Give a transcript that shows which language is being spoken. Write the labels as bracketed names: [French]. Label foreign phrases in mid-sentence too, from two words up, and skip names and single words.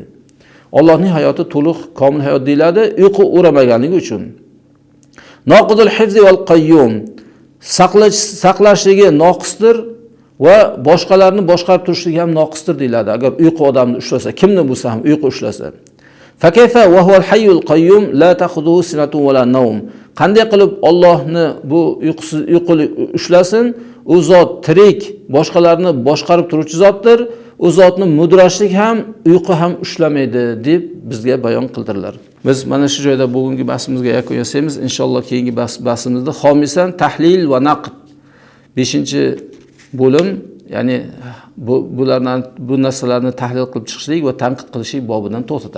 [Uzbek] Allohning hayoti to'liq, komil hayot deyiladi, uyqu o'ramaganligi uchun. [Arabic] ناقص الحفظ والقيوم, [Uzbek] saqlashligi noqisdir va boshqalarni boshqarib turishligi ham noqisdir deyiladi. Agar uyqu odamni ushlasa, kimni bo'lsa ham uyqu ushlasa. [Arabic] فكيف وهو الحي القيوم لا تأخذه سنة ولا نوم. [Uzbek] Qanday qilib Allohni bu uyquli ushlasin? U zot tirik, boshqalarni boshqarib turuvchi zotdir. U zotni mudrashlik ham, uyqu ham ushlamaydi deb bizga bayon qildirlar. Biz mana shu joyda bugungi bahsimizga yakun yasaymiz. Inshaalloh keyingi bahsimizda xomisan tahlil va naqd 5-bo'lim, ya'ni bu narsalarni tahlil qilib chiqishlik va tanqid qilishlik bobidan to'xtatamiz.